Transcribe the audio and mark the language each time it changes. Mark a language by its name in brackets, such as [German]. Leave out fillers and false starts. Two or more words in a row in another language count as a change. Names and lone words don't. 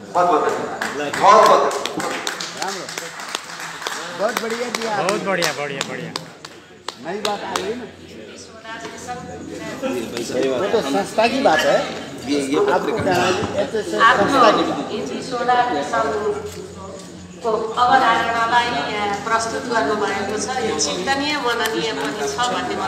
[Hindi] बहुत बढ़िया जी, बहुत बढ़िया बढ़िया बढ़िया। नई बात आ गई ना, वो तो संस्था की बात है। आपको क्या [Nepali] अवधारणालाई प्रस्तुत गर्नुभएको छ, यो चिन्तनीय मननीय पनि छ भन्ने